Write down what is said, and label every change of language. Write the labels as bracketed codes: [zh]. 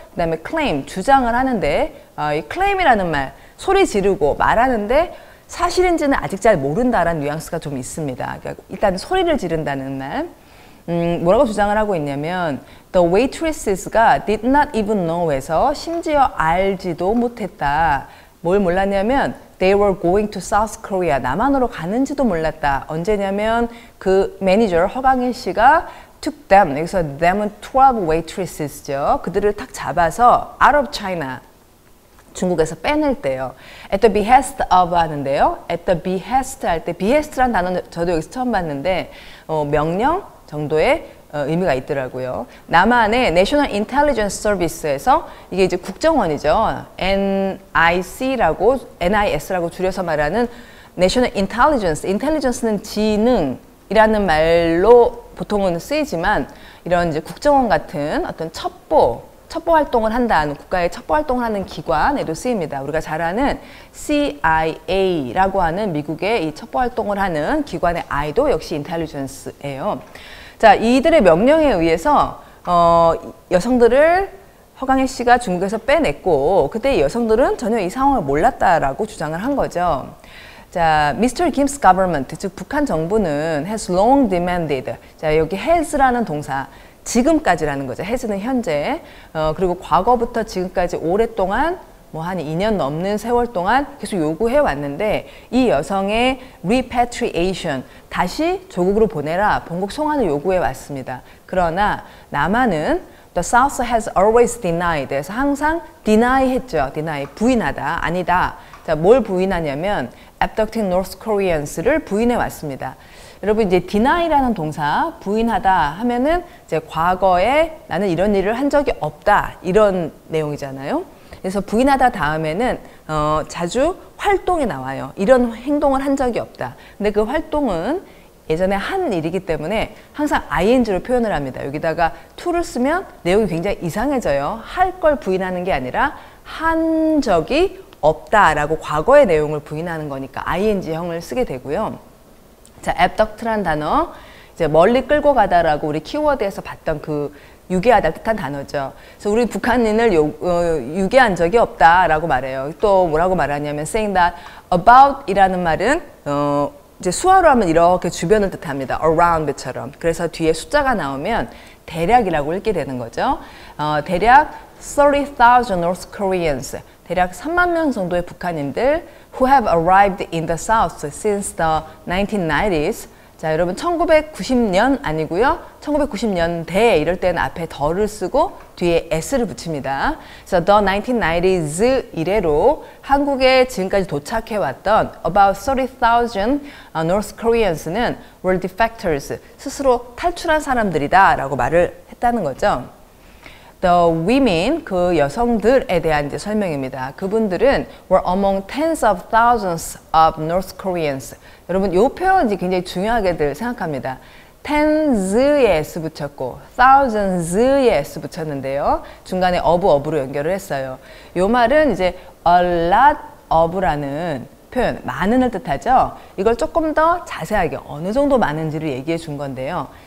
[ko] 그 다음에 claim 주장을 하는데 이 claim이라는 말 소리 지르고 말하는데 사실인지는 아직 잘 모른다라는 뉘앙스가 좀 있습니다. 그러니까 일단 소리를 지른다는 말. 뭐라고 주장을 하고 있냐면 [en] The waitresses [ko] 가 [en] did not even know [ko] 에서 심지어 알지도 못했다. [en] 뭘 몰랐냐면 They were going to South Korea. [ko] 남한으로 가는지도 몰랐다. 언제냐면 그 매니저 허강일 씨가 [en] took them. [ko] 여기서 them은 12 waitresses죠. 그들을 탁 잡아서 [en] out of China. [ko] 중국에서 빼낼 때요. [en] At the behest of [ko] 하는데요. At the behest 할 때 behest라는 단어는 저도 여기서 처음 봤는데 명령 정도의 의미가 있더라고요. 남한의 National Intelligence Service에서 이게 이제 국정원이죠. NIS라고 줄여서 말하는 National Intelligence. Intelligence는 지능이라는 말로 보통은 쓰이지만 이런 이제 국정원 같은 어떤 첩보 활동을 한다는 국가의 첩보 활동을 하는 기관에도 쓰입니다. 우리가 잘 아는 CIA라고 하는 미국의 이 첩보 활동을 하는 기관의 I도 역시 인텔리전스예요. 자, 이들의 명령에 의해서 여성들을 허강일 씨가 중국에서 빼냈고 그때 여성들은 전혀 이 상황을 몰랐다라고 주장을 한 거죠. 자, Mr. [en] Kim's government, [ko] 즉 북한 정부는 [en] has long demanded. [ko] 자, 여기 has라는 동사 지금까지라는 거죠. has는 현재. 그리고 과거부터 지금까지 오랫동안 뭐 한 2년 넘는 세월 동안 계속 요구해 왔는데 이 여성의 repatriation, 다시 조국으로 보내라, 본국 송환을 요구해 왔습니다. 그러나 남한은 [en] the South has always denied, [ko] 그래서 항상 [en] deny [ko] 했죠. deny, 부인하다, 아니다. 자, 뭘 부인하냐면 [en] abducting North Koreans [ko] 를 부인해 왔습니다. 여러분 이제 deny라는 동사 부인하다 하면은 이제 과거에 나는 이런 일을 한 적이 없다 이런 내용이잖아요. 그래서 부인하다 다음에는 자주 활동이 나와요. 이런 행동을 한 적이 없다. 근데 그 활동은 예전에 한 일이기 때문에 항상 ing로 표현을 합니다. 여기다가 to를 쓰면 내용이 굉장히 이상해져요. 할 걸 부인하는 게 아니라 한 적이 없다라고 과거의 내용을 부인하는 거니까 ing형을 쓰게 되고요. 자, abduct라는 단어 이제 멀리 끌고 가다라고 우리 키워드에서 봤던 그 유괴하다 뜻한 단어죠. 그래서 우리 북한인을 유괴한 적이 없다라고 말해요. 또 뭐라고 말하냐면 saying that about이라는 말은 이제 수화로 하면 이렇게 주변을 뜻합니다. around처럼. 그래서 뒤에 숫자가 나오면 대략이라고 읽게 되는 거죠. 대략 [en] 30,000 North Koreans, [ko] 대략 3만 명 정도의 북한인들 [en] who have arrived in the South since the 1990s, [ko] 자, 여러분 1990년 아니고요. 1990년대 이럴 때는 앞에 더를 쓰고 뒤에 s를 붙입니다. 그래서 the 1990s 이래로 한국에 지금까지 도착해왔던 [en] about 30,000 North Koreans [ko] 는 [en] were defectors, [ko] 스스로 탈출한 사람들이다 라고 말을 했다는 거죠. [en] The women, [ko] 그 여성들에 대한 이제 설명입니다. 그분들은 [en] were among tens of thousands of North Koreans. [ko] 여러분, 이 표현 이제 굉장히 중요하게들 생각합니다. tens에 s 붙였고 thousands에 s 붙였는데요. 중간에 of로 연결을 했어요. 이 말은 이제 a lot of라는 표현, 많은을 뜻하죠. 이걸 조금 더 자세하게 어느 정도 많은지를 얘기해 준 건데요.